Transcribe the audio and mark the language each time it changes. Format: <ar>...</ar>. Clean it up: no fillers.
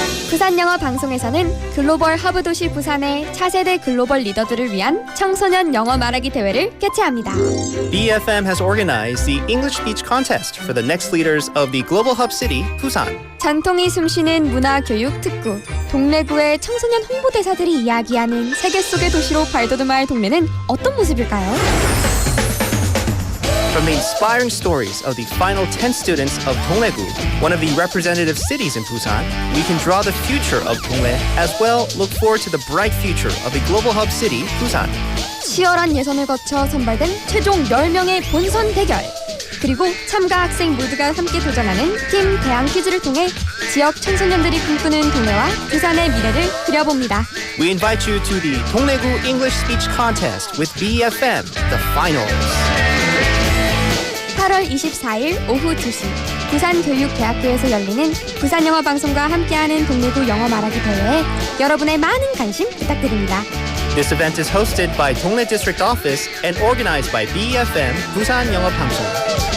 <ko>부산영어 방송에서는 글로벌 허브 도시 부산의 차세대 글로벌 리더들을 위한 청소년 영어 말하기 대회를 개최합니다.</ko> <en>BFM has organized the English Speech Contest for the next leaders of the global hub city, Busan.</en> <ko>전통이 숨쉬는 문화교육 특구, 동래구의 청소년 홍보대사들이 이야기하는 세계 속의 도시로 발돋움할 동네는 어떤 모습일까요?</ko> <en>From the inspiring stories of the final 10 students of Donghaegu, one of the representative cities in Busan, we can draw the future of Donghae as well look forward to the bright future of the global hub city, Busan.</en> <ko>치열한 예선을 거쳐 선발된 최종 10명의 본선 대결. 그리고 참가 학생 모두가 함께 도전하는 팀 대항 퀴즈를 통해 지역 청소년들이 꿈꾸는 동네와 부산의 미래를 그려봅니다.</ko> <en>We invite you to the Donghaegu English Speech Contest with BFM, the finals.</en> <ko>8월 24일 오후 2시 부산교육대학교에서 열리는 부산영어방송과 함께하는 동래구 영어 말하기 대회에 여러분의 많은 관심 부탁드립니다.</ko> <en>This event is hosted by Donghae District Office and organized by BFM, 부산영어방송.</en>